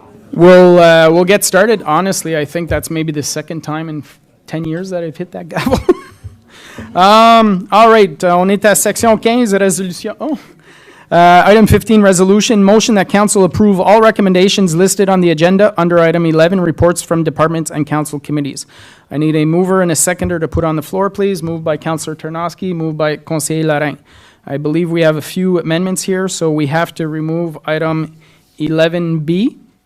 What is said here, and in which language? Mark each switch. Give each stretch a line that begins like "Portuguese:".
English: We'll get started. Honestly, I think that's maybe the second time in 10 years that I've hit that gavel. All right,
French: on est à section 15, résolution.
English: Item 15, resolution, motion that council approve all recommendations listed on the agenda under item 11, reports from departments and council committees. I need a mover and a seconder to put on the floor, please. Moved by Councillor Ternosky, moved by Conseiller Larin. I believe we have a few amendments here, so we have to remove item 11B.